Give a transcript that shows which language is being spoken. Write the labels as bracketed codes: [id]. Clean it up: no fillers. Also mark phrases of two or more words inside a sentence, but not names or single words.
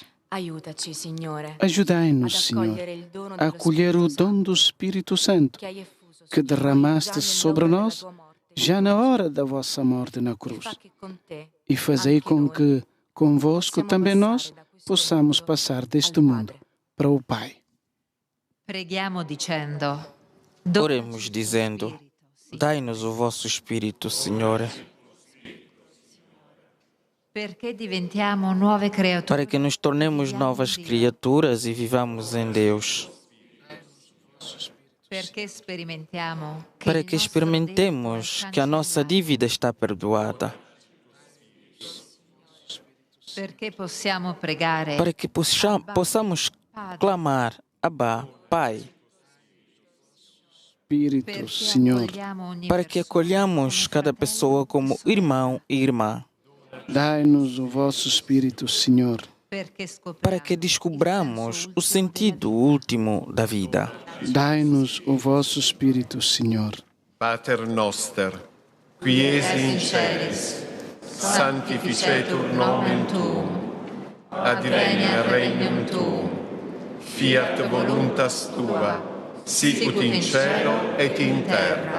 [pt] Ajudai-nos, Senhor, a acolher o dom do Espírito Santo que derramaste sobre nós já na hora da vossa morte na cruz, e fazei com que convosco também nós possamos passar deste mundo para o Pai. [it] Preghiamo dicendo: [pt] Oremos dizendo: dai-nos o vosso Espírito, Senhor, [it] perché diventiamo nuove creature, [pt] para que nos tornemos novas criaturas e vivamos em Deus, [it] perché sperimentiamo [pt] para que experimentemos que a nossa dívida está perdoada, [it] perché possiamo pregare [pt] para que possamos clamar: Abba, Pai, Espírito, Senhor. para que acolhamos cada pessoa como irmão e irmã, Dai-nos o vosso Espírito, Senhor. para que descobramos o sentido último da vida. Dai-nos o vosso Espírito, Senhor. [la] Pater noster, qui es in celis, sanctificetur nomen tuum, adveniat regnum tuum, fiat voluntas tua, sicut in cielo et in terra.